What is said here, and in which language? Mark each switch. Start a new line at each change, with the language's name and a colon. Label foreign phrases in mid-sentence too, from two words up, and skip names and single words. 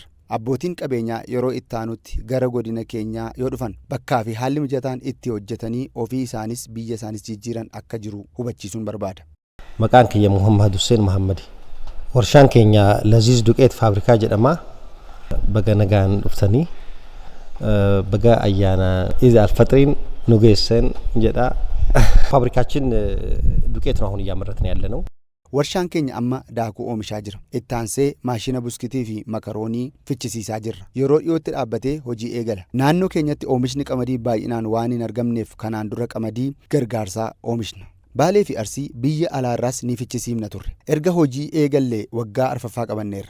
Oromo: Abbootiin qabeenyaa yeroo itti aanutti gara godina keenyaa yoo dhufan bakkaa fi haalli mijataan itti hojjetanii ofii isaanis biyya isaanis jijjiiran akka jiru hubachiisuun barbaada. Maqaan kiyya Muhammad Hussein Muhammadi. Warshaan keenya Laziz Duqeet Faabrikaa jedhama. Baga nagaan dhuftanii baga ayyaana Iid al-Fixriin nu geessan jedha.
Amharic: ፋብሪካችን ዱቄት ነው አሁን እያመረትን ያለ ነው።
Oromo: Warshaan keenya amma daakuu oomishaa jira. Itti aansee maashina buskitii fi makaroonii fichisiisaa jirra. Yeroo dhiyootti dhaabbatee hojii eegala. Naannoo keenyatti oomishni qamadii baay'inaan waan hin argamneef kanaan dura qamadii gargaarsaa oomishna. Baalee fi Arsii biyya alaarraas ni fichisiifna turre. Erga hojii eegallee waggaa arfaffaa qabanneerra.